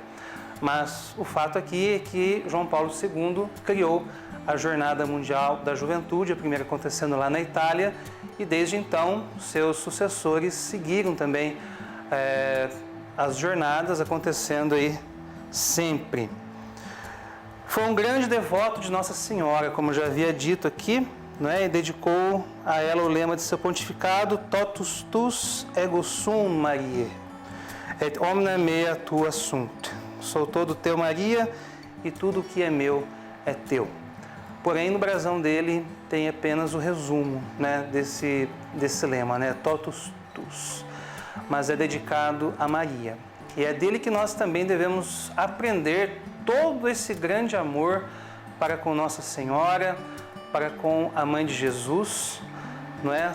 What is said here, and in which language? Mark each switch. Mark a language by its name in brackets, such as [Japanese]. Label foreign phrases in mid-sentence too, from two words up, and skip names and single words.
[Portuguese] Mas o fato aqui é que João Paulo II criou a Jornada Mundial da Juventude, a primeira acontecendo lá na Itália, e desde então seus sucessores seguiram também as jornadas acontecendo aí sempre. Foi um grande devoto de Nossa Senhora, como já havia dito aqui, não é? E dedicou a ela o lema de seu pontificado: [Latin] Totus tus ego sum Mariae, et omnia mea tua sunt. [Portuguese] Sou todo teu, Maria, e tudo que é meu é teu. Porém, no brasão dele tem apenas o resumo, né, desse lema, né, [Latin] Totus tus. [Portuguese] Mas é dedicado a Maria. E é dele que nós também devemos aprender todo esse grande amor para com Nossa Senhora, para com a Mãe de Jesus, não é?